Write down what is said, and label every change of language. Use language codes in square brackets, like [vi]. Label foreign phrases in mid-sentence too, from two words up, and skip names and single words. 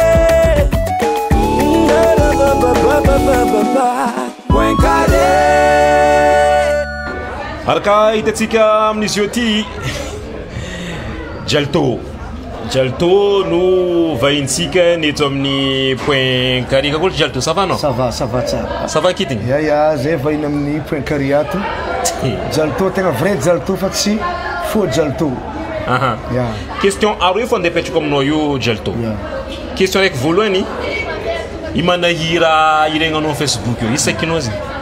[mg] araka hitatsika amin'izy io ty jalto no vahintsika neto amin'ny point carré kako jalto [fr] ça va non ça va tsara ça va kitiny [mg] ya zay vahiny amin'ny point carré ato jalto tegna vrai jalto fa tsy faux jalto question aroe fo andepetrako aminao io jalto question raiky voalohany i manahira iregnanao Facebook io isakinao zay